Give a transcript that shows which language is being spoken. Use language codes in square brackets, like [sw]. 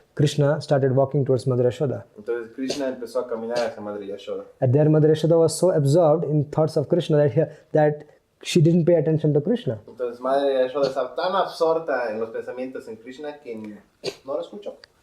[en] Krishna started walking towards Mother Yashoda. [es] Entonces Krishna empezó a caminar hacia Madre Yashoda. [en] At there, Mother Yashoda was so absorbed in thoughts of Krishna that she didn't pay attention to Krishna. [es] Entonces Madre Yashoda estaba tan absorta en los pensamientos en Krishna que no lo escuchó.